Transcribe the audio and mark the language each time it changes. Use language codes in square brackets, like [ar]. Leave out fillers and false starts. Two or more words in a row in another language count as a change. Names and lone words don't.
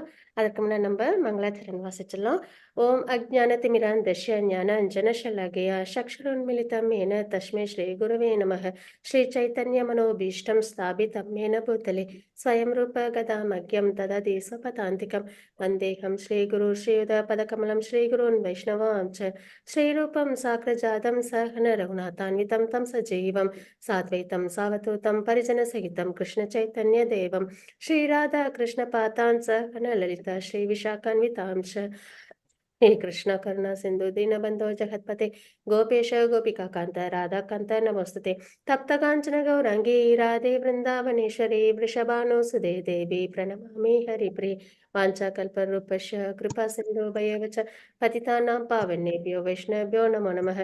[ta] அதுக்கு முன்னாடி நம்ம மங்களாச்சரண் வாசிச்சிடலாம். [sa] ॐ अज्ञानतिमिरान्धस्य ज्ञानाञ्जनशलाकया चक्षुरुन्मीलितं येन तस्मै श्री गुरवे नमः. श्री चैतन्य मनोऽभीष्टं स्थापितं येन भूतले स्वयं रूपः कदा मह्यं ददाति स्वपदान्तिकम् वन्देऽहं श्री गुरोः श्रीयुत पदकमलं श्री गुरून् वैष्णवांश्च श्रीरूपं साग्रजातं सहगण रघुनाथान्वितं तं सजीवम् साद्वैतं सावधूतं परिजनसहितं कृष्णचैतन्यदेवं श्रीराधा कृष्णपादान् सहगण ललिता श्रीविशाखान्वितांश हे कृष्ण करुणा सिंधु दीनबंधो जगत्पते गोपेश गोपिका कांत राधा कांत नमोस्तुते तप्त कांचन गौरांगी राधे वृंदावनेश्वरी वृषभानुसुदे देवी प्रणमामि हरिप्रिये वाञ्छाकल्पतरुभ्यश्च कृपा सिन्धु भयेव च पतितानां पावनेभ्यो वैष्णवेभ्यो नमो नमः।